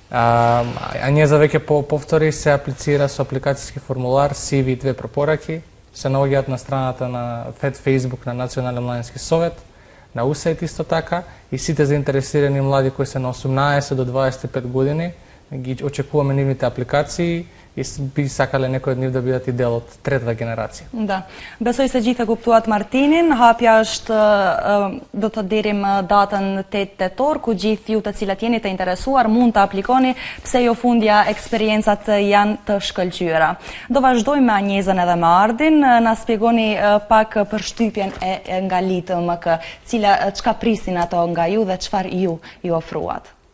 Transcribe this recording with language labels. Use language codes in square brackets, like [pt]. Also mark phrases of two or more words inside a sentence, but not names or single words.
[mk] Анјеза веќе повтори се аплицира со апликацијски формулар, CV и 2 препораки се наоѓаат на страната на Facebook на Национален младински совет, на USAID исто така, и сите заинтересирани млади кои се на 18 до 25 години, ги очекуваме нивните апликации и би сакале некои од нив да бидат и дел од трета генерација. Да. [sq] Besoj se gjithë e kuptuat Martinin, hapja është do të dirim datën 8 tetor, ku gjithë ju të cilat jeni të interesuar mund të aplikoni, pse jo fundja eksperiencat janë të shkëlqyera. Do vazhdojmë me Anjezën edhe me Ardin, na spjegoni pak për shtypjen e nga LITMK, çka prisin ato nga ju dhe çfarë ju ofruat.